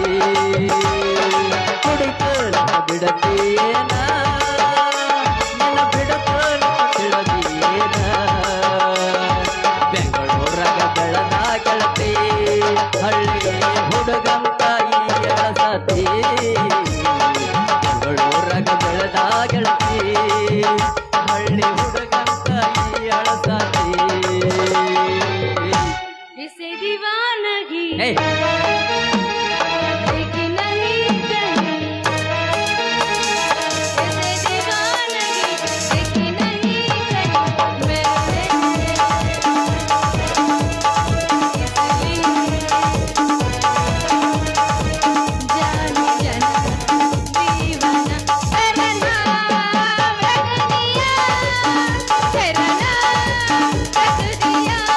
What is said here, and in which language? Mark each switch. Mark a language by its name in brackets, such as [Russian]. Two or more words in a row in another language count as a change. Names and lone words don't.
[Kannada] ಹುಡುಕಲ ಬಿಡತೇನ ನಿನ್ನ ಬಿಡಕಲ ತಿಳಿದೇನ ಬೆಂಗಳೂರಾಗ ಬೆಳದ ಗೆಳತಿ ಹಳ್ಳಿ ಹುಡುಗಂತ ಎಳಸತಿ ಬೆಂಗಳೂರಾಗ ಬೆಳದ ಗೆಳತಿ ಹಳ್ಳಿ ಹುಡುಗಂತ ಎಳಸತಿ [Hindi] इसे दीवानगी [English] Hey. [Hindi] देखी नहीं कहीं इसे दीवानगी देखी नहीं कहीं मेरे जानी जाना दीवाना तेरा नाम रख दिया तेरा नाम रख दिया